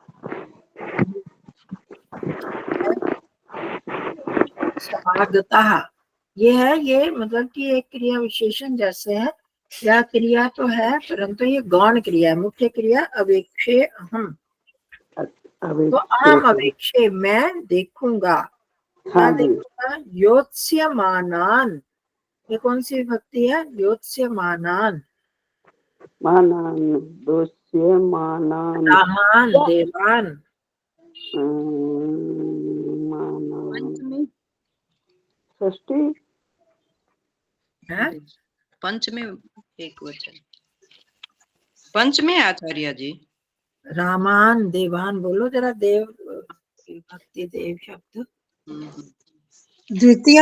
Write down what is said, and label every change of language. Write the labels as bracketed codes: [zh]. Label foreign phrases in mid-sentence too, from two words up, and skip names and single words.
[hi] समागतः ये है, ये मतलब कि एक क्रिया विशेषण जैसे है, या क्रिया तो है परंतु ये गौण क्रिया है। मुख्य क्रिया अवेक्ष्येऽहं, तो [sa] अहम अवेक्ष्ये, [hi] मैं देखूंगा। हाँ क्या जी। देखूंगा? योत्स्यमानान। ये कौन सी विभक्ति है? योत्स्यमानान। [sa] मानान, दोष्य मानान, रामान देवान। [hi] मानान, पंचमी षष्ठी। है पंचमी एक वचन पंचमी आचार्य जी। [sa] रामान देवान। [hi] बोलो जरा देव विभक्ति, देव शब्द। द्वितीय